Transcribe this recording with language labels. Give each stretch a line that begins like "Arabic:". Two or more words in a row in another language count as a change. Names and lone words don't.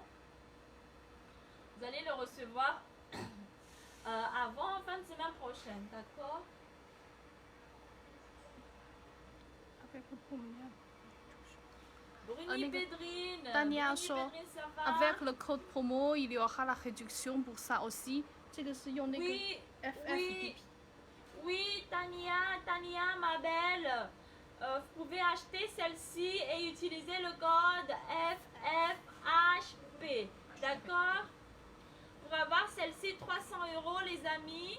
French: Vous allez le recevoir avant fin de semaine prochaine, d'accord? Avec le combien? Bruni Pédrine. Tania Bruni
Chinese: 说
French: Pédrine, ça va? avec le code promo, il y aura la réduction pour ça aussi.
Chinese: 这个是用那个
French: Oui, FFDP. oui, Tania, ma belle. Vous pouvez acheter celle-ci et utiliser le code FFHP. D'accord? Pour avoir celle-ci, 300 € les amis.